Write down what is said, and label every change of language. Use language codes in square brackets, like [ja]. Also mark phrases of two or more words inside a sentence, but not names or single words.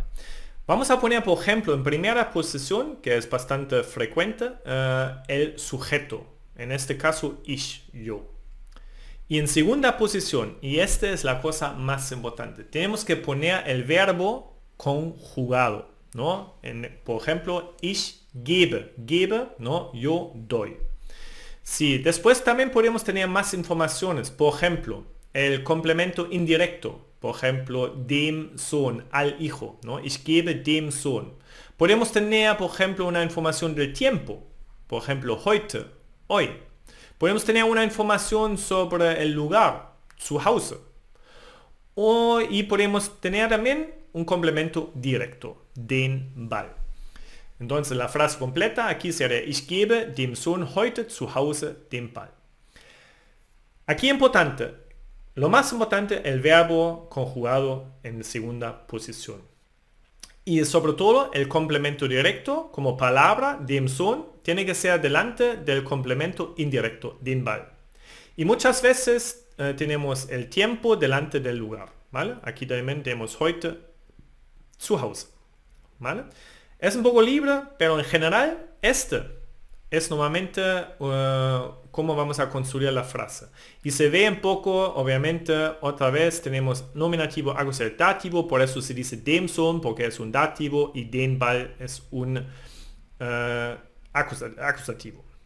[es] Vamos a poner, por ejemplo, en primera posición, que es bastante frecuente, el sujeto. En este caso, ich, yo. Y en segunda posición, y esta es la cosa más importante, tenemos que poner el verbo conjugado, ¿no? Por ejemplo, [de] ich gebe, gebe, [es] ¿no? Yo doy. Sí, después también podemos tener más informaciones. Por ejemplo, el complemento indirecto. Por ejemplo, [de] dem Sohn, [es] al hijo, ¿no? [de] Ich gebe dem Sohn. [es] Podemos tener, por ejemplo, una información del tiempo. Por ejemplo, heute, hoy. Podemos tener una información sobre el lugar, [de] zu Hause. [es] Y podemos tener también un complemento directo, [de] den Ball. [es] Entonces la frase completa aquí sería [de] ich gebe dem Sohn heute zu Hause den Ball. [es] Aquí importante, lo más importante, el verbo conjugado en segunda posición. Y sobre todo el complemento directo como palabra [de] dem Sohn [es] tiene que ser delante del complemento indirecto, [de] den Ball. [es] Y muchas veces tenemos el tiempo delante del lugar, ¿vale? Aquí también tenemos [de] heute zu Hause, [es] ¿vale? Es un poco libre, pero en general este es normalmente cómo vamos a construir la frase. Y se ve un poco, obviamente, otra vez tenemos nominativo, acusativo, dativo, por eso se dice [de] dem Sohn, [es] porque es un dativo, y [de] den Ball [es] es un acusativo.